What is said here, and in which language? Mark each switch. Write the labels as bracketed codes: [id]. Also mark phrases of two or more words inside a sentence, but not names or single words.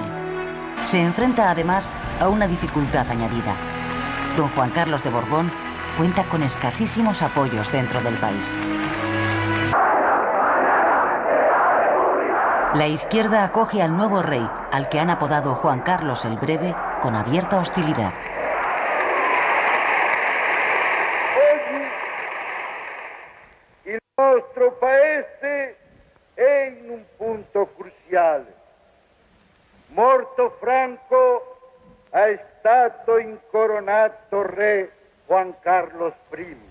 [es] Se enfrenta además a una dificultad añadida. Don Juan Carlos de Borbón cuenta con escasísimos apoyos dentro del país. La izquierda acoge al nuevo rey, al que han apodado Juan Carlos el Breve, con abierta hostilidad. [it] Il nostro paese è in un punto cruciale. Morto Franco, è stato incoronato re Juan Carlos I.